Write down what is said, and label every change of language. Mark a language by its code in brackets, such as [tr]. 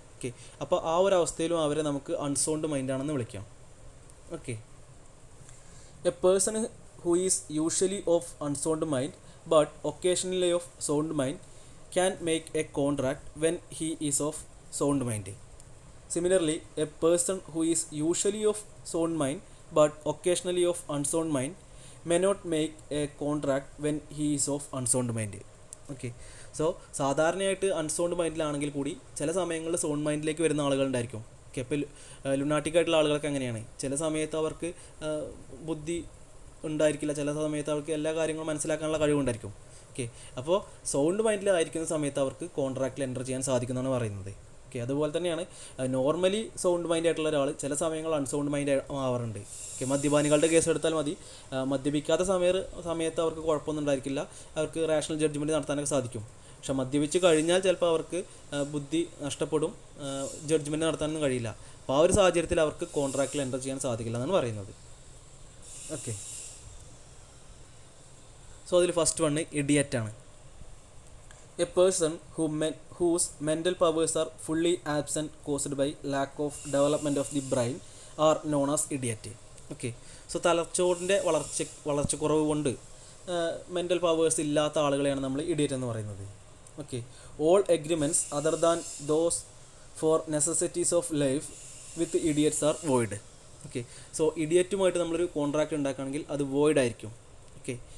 [ml] Okay, അപ്പോൾ ആ ഒരു അവസ്ഥയിലും അവരെ നമുക്ക് അൺസൗണ്ട് മൈൻഡാണെന്ന് വിളിക്കാം. [en] Okay, a person who is usually of unsound mind but occasionally of sound mind can make a contract when he is of sound mind. Similarly, a person who is usually of sound mind but occasionally of unsound mind may not make a contract when he is of unsound mind. [ml] Okay, so സാധാരണയായിട്ട് unsound മൈൻഡിലാണെങ്കിൽ കൂടി ചില സമയങ്ങളിൽ sound മൈൻഡിലേക്ക് വരുന്ന ആളുകളുണ്ടായിരിക്കും. Okay, ഇപ്പോൾ ലുനാറ്റിക്കായിട്ടുള്ള ആളുകൾക്ക് എങ്ങനെയാണ്, ചില സമയത്ത് അവർക്ക് ബുദ്ധി ഉണ്ടായിരിക്കില്ല, ചില സമയത്ത് അവർക്ക് എല്ലാ കാര്യങ്ങളും മനസ്സിലാക്കാനുള്ള കഴിവുണ്ടായിരിക്കും. ഓക്കെ, അപ്പോൾ സൗണ്ട് മൈൻഡിലായിരിക്കുന്ന സമയത്ത് അവർക്ക് കോൺട്രാക്റ്റിൽ എൻ്റർ ചെയ്യാൻ സാധിക്കുന്നതാണ് പറയുന്നത്. ഓക്കെ, അതുപോലെ തന്നെയാണ് നോർമലി സൗണ്ട് മൈൻഡ് ആയിട്ടുള്ള ഒരാൾ ചില സമയങ്ങളിൽ അൺസൗണ്ട് മൈൻഡ് ആവാറുണ്ട്. ഓക്കെ, മദ്യപാനികളുടെ കേസ് എടുത്താൽ മതി. മദ്യപിക്കാത്ത സമയത്ത് അവർക്ക് കുഴപ്പമൊന്നും ഉണ്ടായിരിക്കില്ല, അവർക്ക് റാഷണൽ ജഡ്ജ്മെൻറ്റ് നടത്താനൊക്കെ സാധിക്കും. പക്ഷെ മദ്യപിച്ച് കഴിഞ്ഞാൽ ചിലപ്പോൾ അവർക്ക് ബുദ്ധി നഷ്ടപ്പെടും, ജഡ്ജ്മെൻറ്റ് നടത്താനൊന്നും കഴിയില്ല. അപ്പോൾ ആ ഒരു സാഹചര്യത്തിൽ അവർക്ക് കോൺട്രാക്റ്റിൽ എൻ്റർ ചെയ്യാൻ സാധിക്കില്ല എന്നാണ് പറയുന്നത്. ഓക്കെ, സോ അതിൽ ഫസ്റ്റ് വൺ ഇഡിയറ്റ് ആണ്. [en] A person whose mental powers are fully absent caused by lack of development of the brain are known as idiot. [ml] Okay, so തലച്ചോറിൻ്റെ വളർച്ചക്കുറവ് കൊണ്ട് മെൻ്റൽ പവേഴ്സ് ഇല്ലാത്ത ആളുകളെയാണ് നമ്മൾ ഇഡിയറ്റ് എന്ന് പറയുന്നത്. [en] Okay, all agreements other than those for necessities of life with idiots are void. Okay, [ml] so ഇഡിയറ്റുമായിട്ട് നമ്മളൊരു contract ഉണ്ടാക്കുകയാണെങ്കിൽ അത് വോയിഡ് ആയിരിക്കും. ഓക്കെ,